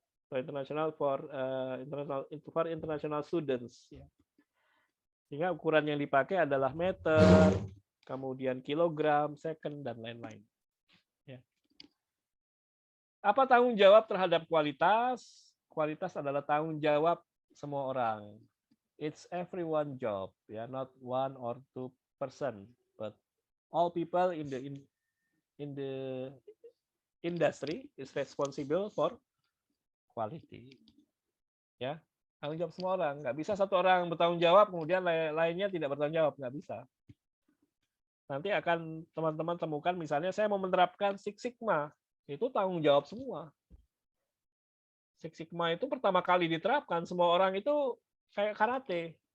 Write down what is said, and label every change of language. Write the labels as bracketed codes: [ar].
[en] So, international for international students ya. [id] Sehingga ukuran yang dipakai adalah meter, kemudian kilogram, second, dan lain-lain. Ya. Apa tanggung jawab terhadap kualitas? Kualitas adalah tanggung jawab semua orang. [en] It's everyone job, ya, not one or two person, but all people in the industry is responsible for quality. [id] Ya, tanggung jawab semua orang. Nggak bisa satu orang bertanggung jawab kemudian lainnya tidak bertanggung jawab, nggak bisa. Nanti akan teman-teman temukan misalnya saya mau menerapkan Six Sigma, itu tanggung jawab semua. Six Sigma itu pertama kali diterapkan, semua orang itu kayak karate.